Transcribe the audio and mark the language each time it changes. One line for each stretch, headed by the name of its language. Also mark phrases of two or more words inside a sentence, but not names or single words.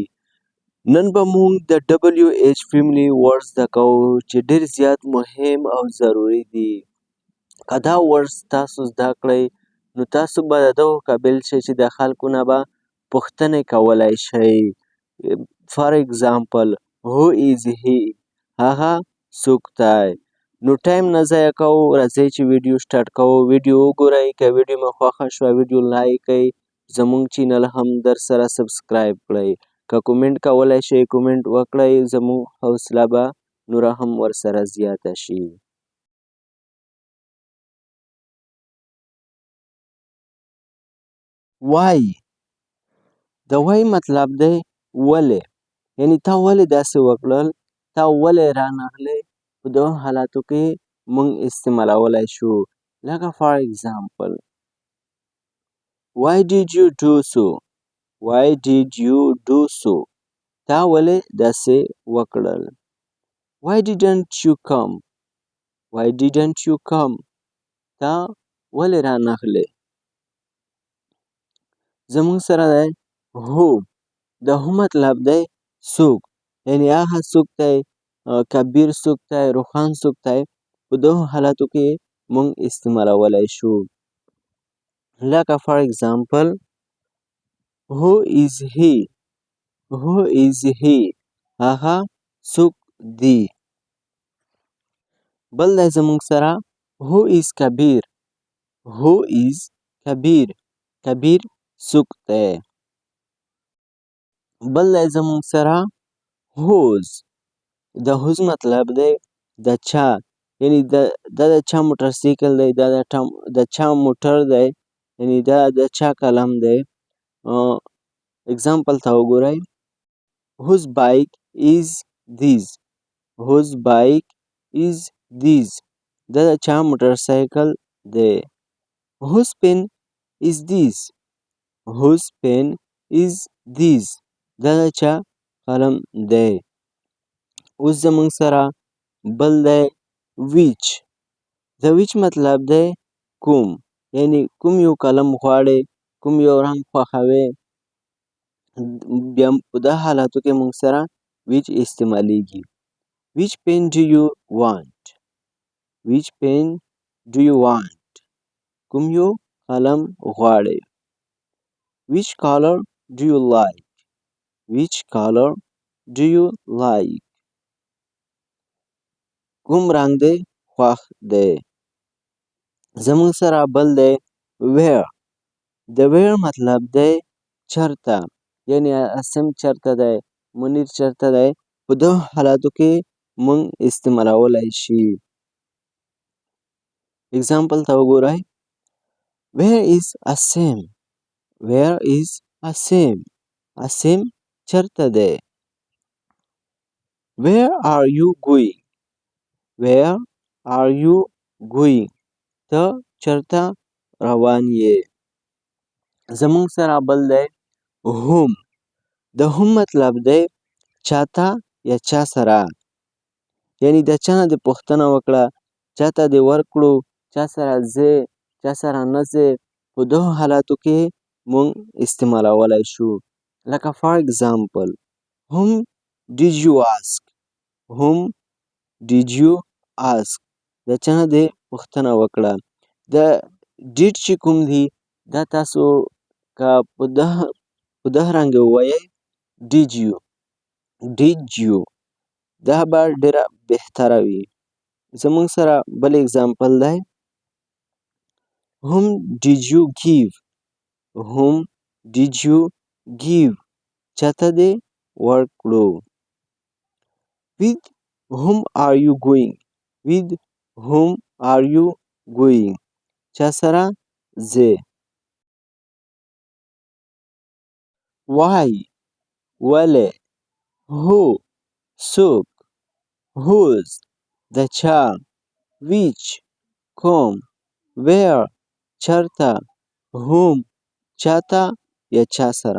Pashto: نن به موږ د WH فیملی ورډ زده کوو چې ډېر زیات مهم او ضروري دي. که دا ورډ تاسو زده کړئ نو تاسو به د دغو قابل شئ چې د خلکو نه به پوښتنې کولی شئ.
English: for example who is he؟
Pashto: هغه څوک دی؟ نو ټایم نه ضایع کوو، راځئ چې ویډیو سټارټ کوو. ویډیو وګورئ، که ویډیو مو خوښه شوه ویډیو لایک کړئ، زموږ چینل هم در سره سبسکرایب کړئ. که کومنټ کولی شئ کومنټ وکړئ، زموږ حوصله به نوره هم ورسره زیاته شي. وای، د وای مطلب دی ولې، یعنی تا ولې داسې وکړل، تا ولې رانغلې. په دغو حالاتو کې موږ استعمالولی شو.
English: لکه for example why did you do so؟ why did you do so؟
Pashto: تا ولې داسې وکړل.
English: why didn't you come؟ why didn't you come؟
Pashto: تا ولې رانغلې. زموږ سره دی who. د who مطلب دی څوک، یعنی هغه څوک دی، کبیر څوک دی، روښان څوک دی. په دغو حالاتو کې موږ استعمالولی شو.
English: لکه for example who is he؟ who is he؟
Pashto: هغه څوک دی. بل دی زموږ سره
English: who is
Pashto: کبیر؟
English: who is
Pashto: کبیر؟ کبیر څوک دی. بل دی زموږ سره whose. د whose مطلب دی د چا، یعنی دا د چا موټرسایکل دی، دا د چا موټر دی، یعنی دا د چا قلم دی. اگزامپل ته وګورئ
English: whose bike is this؟ whose bike is this؟
Pashto: دا د چا موټرسایکل دی.
English: whose pen is this؟ whose pen is this؟
Pashto: دا د چا قلم دی. اوس زموږ سره بل دی which. د which مطلب دی کوم، یعنی کوم یو قلم غواړې، کوم یو رنګ خوښوې. بیا په دغه حالاتو کې موږ سره which استعمالیږي.
English: which pen do you want؟ which pen do you want؟
Pashto: کوم یو قلم غواړې.
English: which color do you like؟ which color do you like؟
Pashto: کوم رنګ دی خوښ دی. زموږ سره بل دی where. د where مطلب دی چرته، یعنی عاصم چرته دی، منیر چرته دی. په دغو حالاتو کې موږ استعمالولی شي. اگزامپل ته وګورئ
English: where is عاصم؟ where is
Pashto: عاصم؟ عاصم چرته دی.
English: where are you going؟ where are you going؟
Pashto: ته چرته روان یې. زموږ سره بل دی whom. د whom مطلب دی چاته یا چا سره، یعنی د چا نه دې پوښتنه وکړه، چاته دې ورکړو، چا سره ځې، چا سره نه ځې. په دغو حالاتو کې موږ استعمالولی شو.
English: لکه for example whom did you ask؟ whom did you ask؟
Pashto: د چا نه دې پوښتنه وکړه. د did چې کوم دی دا تاسو که په دغه رنګه ووایئ
English: did you، did you،
Pashto: دا به ډېره بهتره وي. زموږ سره بل اگزامپل دی
English: whom did you give؟ whom did you give؟
Pashto: چاته دې ورکړو.
English: with whom are you going؟ with whom are you going؟
Pashto: چا سره ځې. why ولې، who څوک، whose د چا، which کوم، where چرته، whom چاته یا چا سره.